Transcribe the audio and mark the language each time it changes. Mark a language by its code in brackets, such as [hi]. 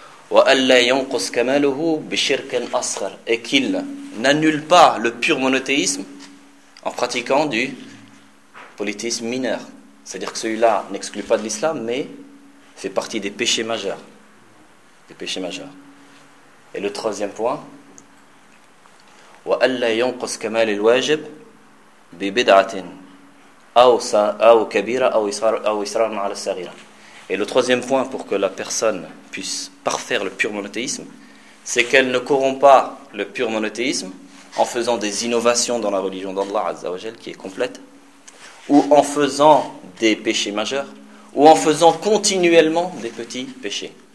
[ar] وألا ينقص كماله بشرك أصغر [fr] et qu'il n'annule pas le pur monothéisme en pratiquant du polythéisme mineur. C'est-à-dire que celui-là n'exclut pas de l'islam mais fait partie des péchés majeurs. Des péchés majeurs. Et le troisième point, [ar] وألا ينقص كمال الواجب ببدعة أو كبيرة أو إصرار على الصغيرة. [fr] Et le troisième point pour que la personne puisse parfaire le pur monothéisme, c'est qu'elle ne corrompt pas le pur monothéisme en faisant des innovations dans la religion d'Allah Azza wa Jal qui est complète, ou en faisant des péchés majeurs, ou en faisant continuellement des petits péchés.